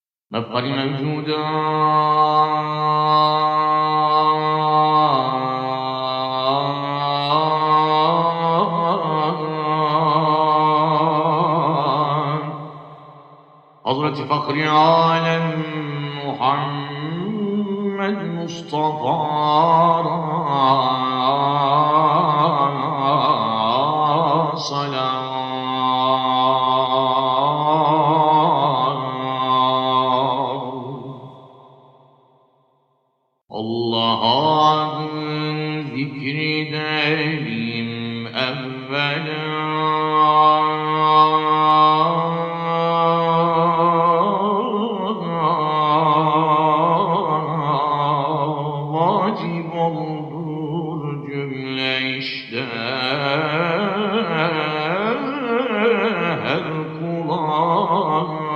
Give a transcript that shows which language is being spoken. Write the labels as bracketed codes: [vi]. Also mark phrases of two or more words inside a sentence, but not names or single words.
[ar] مفخر الموجودات حضرة فخر عالم محمد مصطفى [tr] صلوات Allah'ın zikredelim evvela vacip olur cümle işte her kula.